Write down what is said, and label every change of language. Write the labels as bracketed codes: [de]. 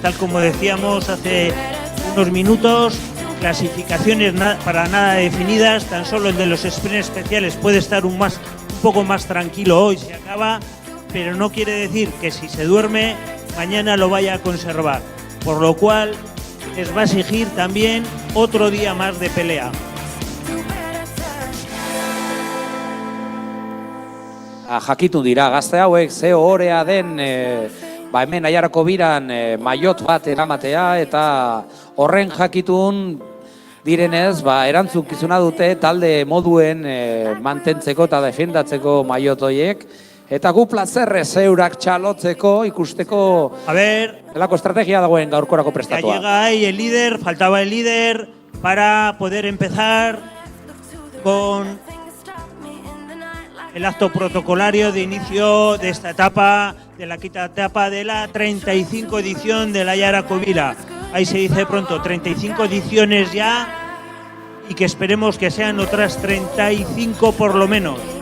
[es] Tal como decíamos hace unos minutos, clasificaciones para nada definidas, tan solo el de los sprints especiales puede estar un poco más tranquilo hoy, se acaba, pero no quiere decir que si se duerme, mañana lo vaya a conservar, por lo cual les va a exigir también otro día más de pelea. [eu] Jakitun dira, gazte hauek ze ohorea den hemen Aiarako biran maiot bat eramatea, eta horren jakitun direnez erantzukizuna dute talde moduen mantentzeko eta defendatzeko maiot horiek, eta gu plazerrez eurak txalotzeko ikusteko zelako estrategia dagoen gaurkorako prestatua. [es] Ya llega ahí el líder, faltaba el líder para poder empezar con el acto protocolario de inicio de esta etapa, de la quinta etapa de la 35 edición de la Aiarako Bira. Ahí se dice pronto, 35 ediciones ya, y que esperemos que sean otras 35 por lo menos.